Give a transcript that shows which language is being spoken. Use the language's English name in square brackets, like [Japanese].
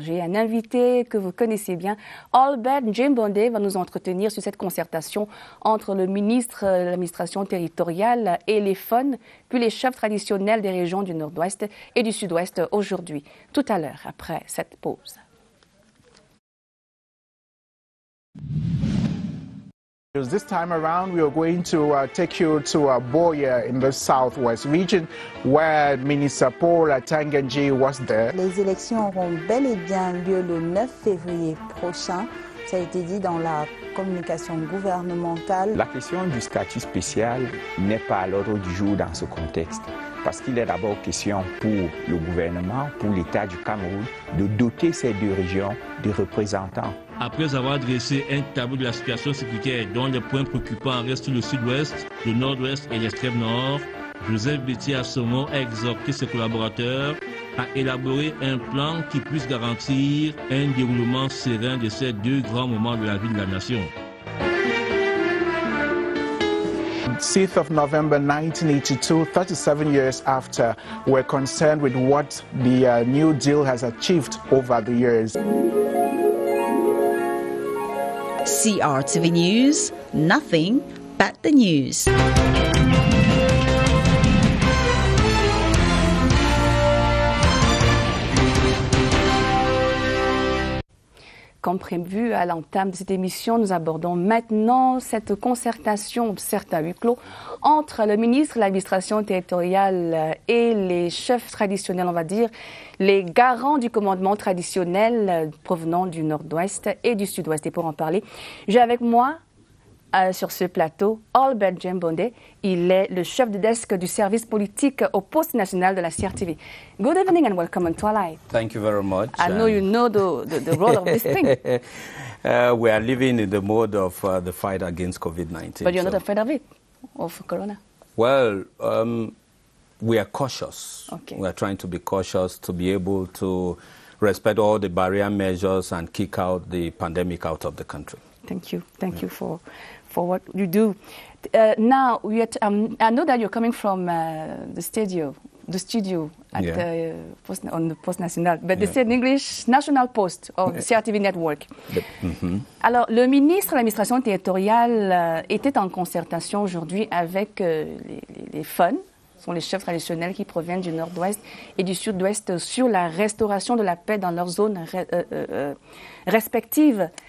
[French] J'ai un invité que vous connaissez bien, Albert Njimbonde, va nous entretenir sur cette concertation entre le ministre de l'administration territoriale et les FON, puis les chefs traditionnels des régions du Nord-Ouest et du Sud-Ouest aujourd'hui, tout à l'heure, après cette pause. [English] This time around, we are going to take you to Boya in the southwest region, where Minister Paul Atanganji was there. [French] Les élections auront bel et bien lieu le 9 février prochain. Ça a été dit dans la communication gouvernementale. La question du statut spécial n'est pas à l'ordre du jour dans ce contexte, parce qu'il est d'abord question pour le gouvernement, pour l'État du Cameroun, de doter ces deux régions de représentants. Après avoir dressé un tableau de la situation sécuritaire dont les points préoccupants restent le sud-ouest, le nord-ouest et l'extrême nord, Joseph Betty-Assomo a exhorté ses collaborateurs à élaborer un plan qui puisse garantir un déroulement serein de ces deux grands moments de la vie de la nation. [English] 6th of November 1982, 37 years after, we're concerned with what the New Deal has achieved over the years. CRTV News, nothing but the news. [French] comme prévu à l'entame de cette émission, nous abordons maintenant cette concertation, certes à huis clos, entre le ministre de l'administration territoriale et les chefs traditionnels, on va dire, les garants du commandement traditionnel provenant du nord-ouest et du sud-ouest. Et pour en parler, j'ai avec moi sur ce plateau Albert Djembonde. Il est le chef de desk du service politique au poste national de la CRTV. [English] Good evening and welcome on Twilight. Thank you very much. I know you know the role of this thing. We are living in the mode of the fight against COVID-19. But you're not afraid of it, of corona? Well, we are cautious. Okay. We are trying to be cautious to be able to respect all the barrier measures and kick out the pandemic out of the country. Thank you. Thank you for what you do. Now, I know that you're coming from the studio at on the Poste National, but they say in English, National Post of the CRTV Network. [French] Alors, le ministre de l'administration territoriale était en concertation aujourd'hui avec les FUN, sont les chefs traditionnels qui proviennent du nord-ouest et du sud-ouest sur la restauration de la paix dans leurs zones respectives.